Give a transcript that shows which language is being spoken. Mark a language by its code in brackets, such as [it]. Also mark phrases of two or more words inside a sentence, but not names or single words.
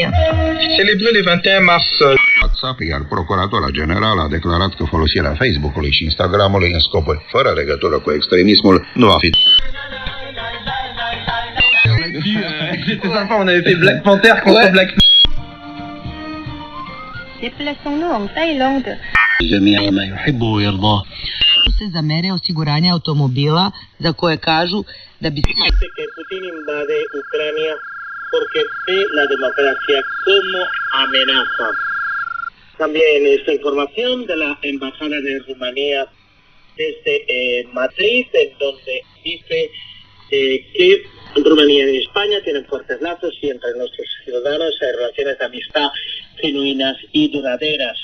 [fr] Celebré le 21 mars. [ro] WhatsApp, iar Procuratura Generală a declarat că folosirea Facebook-ului și Instagram-ului în scopuri fără legătură cu extremismul nu va fi. [fr] C'est sympa, on avait fait Black Panther contre Black. Déplaçons-nous en Thaïlande. [ar] جميع ما يحب ويرضاه. [sr] Za mere osiguranja automobila za koje kažu da bi... [es] que Putin invade Ucrania porque ve la democracia como amenaza. También esta información de la Embajada de Rumanía desde Madrid, en donde dice que Rumanía y España tienen fuertes lazos y entre nuestros ciudadanos hay relaciones de amistad genuinas y duraderas.